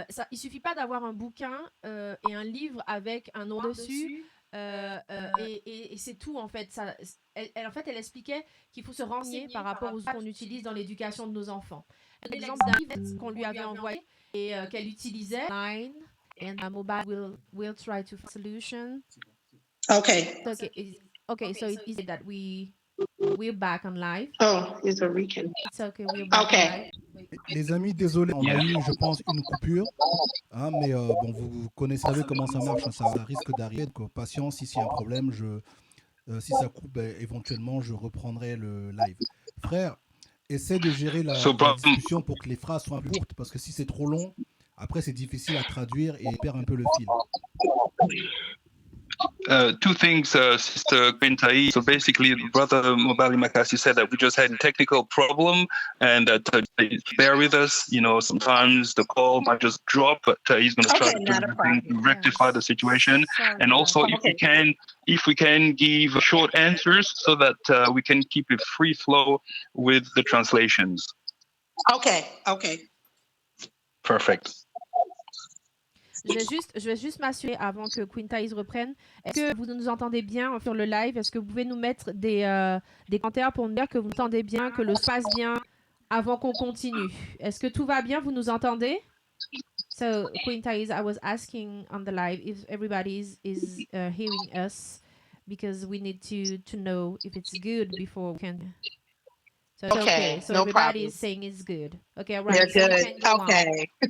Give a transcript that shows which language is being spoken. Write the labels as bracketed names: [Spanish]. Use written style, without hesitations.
[French] Il suffit pas d'avoir un bouquin et un livre avec un nom dessus. Et c'est tout en fait. Elle expliquait qu'il faut se renseigner par rapport aux qu'on utilise dans l'éducation de nos enfants. L'exemple d'un livre qu'on lui avait envoyé et qu'elle utilisait. [English] And Mobali will try to find a solution. Okay. Okay, so it is that we're back on live. Oh, it's a recon. It's okay, we're back on live. [French] Les amis, désolé, on a eu, je pense, une coupure. Hein, mais bon, vous connaissez comment ça marche. Hein, ça risque d'arriver. Patience, si c'est un problème, si ça coupe, éventuellement, je reprendrai le live. Frère, essaie de gérer la discussion pour que les phrases soient plus courtes. Parce que si c'est trop long, après, c'est difficile à traduire et perd un peu le fil. [English] Two things, Sister Taese. So basically, Brother Mobali Makasi said that we just had a technical problem and bear with us. Sometimes the call might just drop, but he's going to try to rectify the situation. Sorry, and also, if we can give short answers so that we can keep a free flow with the translations. Okay. Perfect. [French] Je vais juste m'assurer avant que Queen Taese reprenne. Est-ce que vous nous entendez bien sur le live? Est-ce que vous pouvez nous mettre des commentaires pour nous dire que vous entendez bien, que le son passe bien avant qu'on continue? Est-ce que tout va bien? Vous nous entendez? [English] So, Queen Taese, I was asking on the live if everybody is hearing us because we need to know if it's good before we can... So, okay. So no everybody problem. Is saying it's good. Okay, right. They're good. Okay.